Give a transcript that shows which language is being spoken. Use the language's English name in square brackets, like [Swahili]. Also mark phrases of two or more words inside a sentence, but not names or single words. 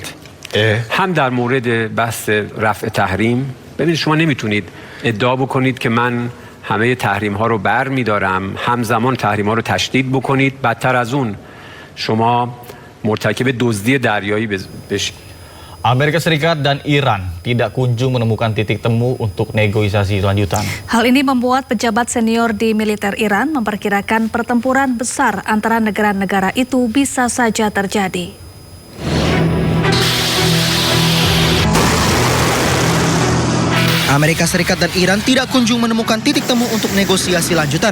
[Persian] هم در مورد بحث رفع تحریم، ببینید شما نمیتونید ادعا بکنید که من همه تحریم ها رو بر میدارم، همزمان تحریم ها رو تشدید بکنید، بدتر از اون شما مرتکب دزدی دریایی بشید. [Indonesian] Amerika Serikat dan Iran tidak kunjung menemukan titik temu untuk negosiasi lanjutan. Hal ini membuat pejabat senior di militer Iran memperkirakan pertempuran besar antara negara-negara itu bisa saja terjadi. Amerika Serikat dan Iran tidak kunjung menemukan titik temu untuk negosiasi lanjutan.